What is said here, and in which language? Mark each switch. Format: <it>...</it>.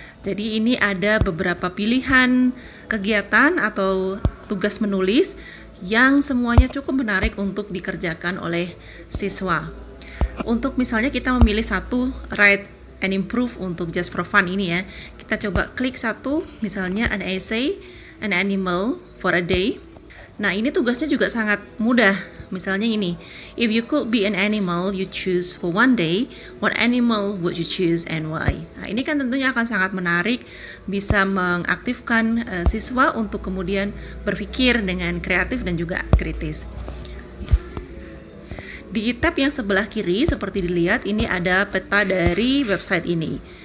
<id>Jadi ini ada beberapa pilihan kegiatan atau tugas menulis yang semuanya cukup menarik untuk dikerjakan oleh siswa. Untuk misalnya kita memilih satu Write and Improve untuk</id> <en>just for fun</en> <id>ini ya, kita coba klik satu, misalnya</id> <en>an essay, an animal for a day.</en> <id>Nah, ini tugasnya juga sangat mudah. Misalnya ini,</id> <en>if you could be an animal you choose for one day, what animal would you choose and why?</en> <id>Nah, ini kan tentunya akan sangat menarik, bisa mengaktifkan siswa untuk kemudian berpikir dengan kreatif dan juga kritis. Di tab yang sebelah kiri seperti dilihat, ini ada peta dari website ini.</id>